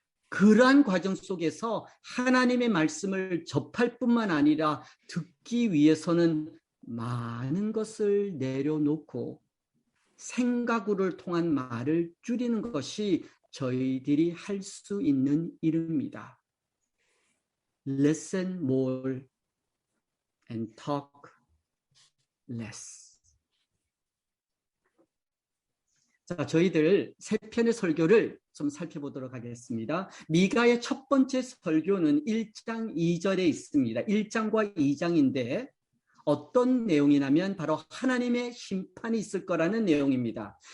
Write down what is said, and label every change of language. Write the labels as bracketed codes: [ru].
[ko] 그러한 과정 속에서 하나님의 말씀을 접할 뿐만 아니라 듣기 위해서는 많은 것을 내려놓고 생각으로를 통한 말을 줄이는 것이 저희들이 할 수 있는 일입니다. [en] Listen more and talk less. [ko] 자, 저희들 세 편의 설교를 좀 살펴보도록 하겠습니다. 미가의 첫 번째 설교는 1장 2절에 있습니다. 1장과 2장인데 어떤 내용이냐면 바로 하나님의 심판이 있을 거라는 내용입니다.